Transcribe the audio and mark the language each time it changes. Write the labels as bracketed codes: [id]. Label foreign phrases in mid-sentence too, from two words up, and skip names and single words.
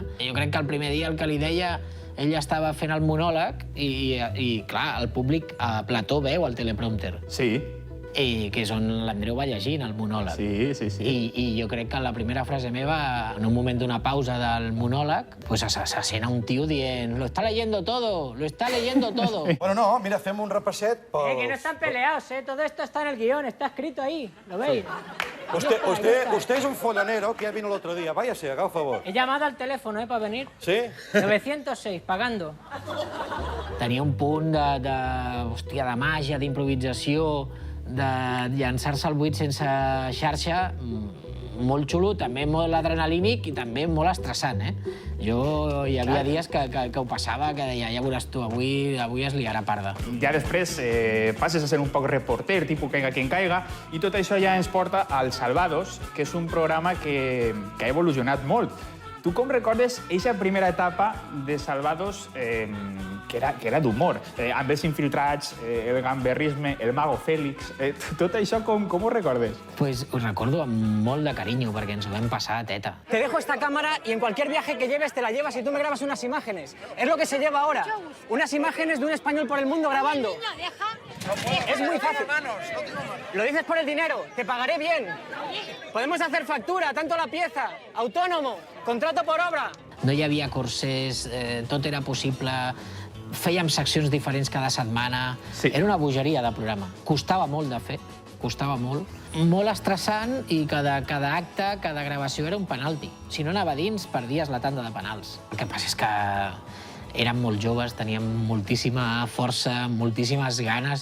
[ca] Jo crec que el primer dia el que li deia ell estava fent el monòleg i clar, el públic a plató veu el teleprompter. Sí. Que és on l'Andreu va llegint el monòleg. Sí. I jo crec que la primera frase meva, en un moment d'una pausa del monòleg, pues se sent un tio dient [es] «Lo está leyendo todo, lo está leyendo todo». [ca] Bueno, no, mira, fem un repasset pel... [es] Que no están peleados, ¿eh? Todo esto está en el guión, está escrito ahí. ¿Lo veis? Usted es un follonero que ya vino el otro día. Váyase, haga un favor. He llamado al teléfono, para venir. ¿Sí? 906, pagando. [ca] Tenia un punt de màgia, d'improvisació, de llançar-se al buit sense xarxa, molt xulo, també molt adrenalínic i també molt estressant, eh? Hi havia dies que ho passava, que deia, ja veuràs tu, avui es liarà parda. Ja després passes a ser un poc reporter, tipus [es] caiga quien caiga, [ca] i tot això ja ens porta al Salvados, que és un programa que ha evolucionat molt. Tu com recordes eixa primera etapa de Salvados que era d'humor, amb els infiltrats, el gamberrisme, el mago Félix, tot això com ho recordes? Pues ho recordo amb molt de carinyo, perquè ens ho vam passar a teta. [es] Te dejo esta cámara y en cualquier viaje que lleves te la llevas y tú me grabas unas imágenes. Es lo que se lleva ahora. Unas imágenes de un español por el mundo grabando. Es muy fácil. Lo dices por el dinero. Te pagaré bien. Podemos hacer factura, tanto la pieza, autónomo, contrato por obra. [ca] No hi havia cursers, tot era possible, fèiem seccions diferents cada setmana. Sí. Era una bogeria de programa. Costava molt de fer, costava molt. Molt estressant i cada acte, cada gravació era un penalti. Si no anava dins, perdies la tanda de penals. El que passa és que érem molt joves, teníem moltíssima força, moltíssimes ganes.